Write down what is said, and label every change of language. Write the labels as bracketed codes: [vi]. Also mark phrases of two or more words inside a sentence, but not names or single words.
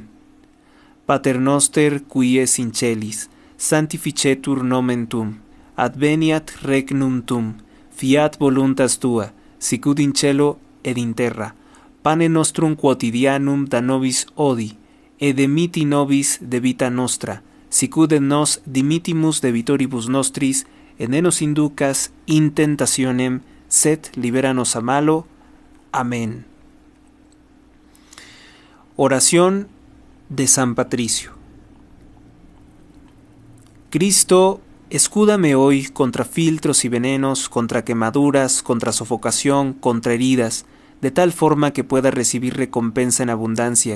[la] Pater noster, qui es in celis, sanctificetur nomen tuum, adveniat regnum tuum, fiat voluntas tua, sicut in cielo ed in terra. Pane nostrum quotidianum da nobis odi, et dimitti nobis debita nostra, sicut et nos dimittimus debitoribus nostris, et ne nos inducas in tentationem, sed liberanos a malo. [es] Amén. Oración de San Patricio. Cristo, escúdame hoy contra filtros y venenos, contra quemaduras, contra sofocación, contra heridas, de tal forma que pueda recibir recompensa en abundancia.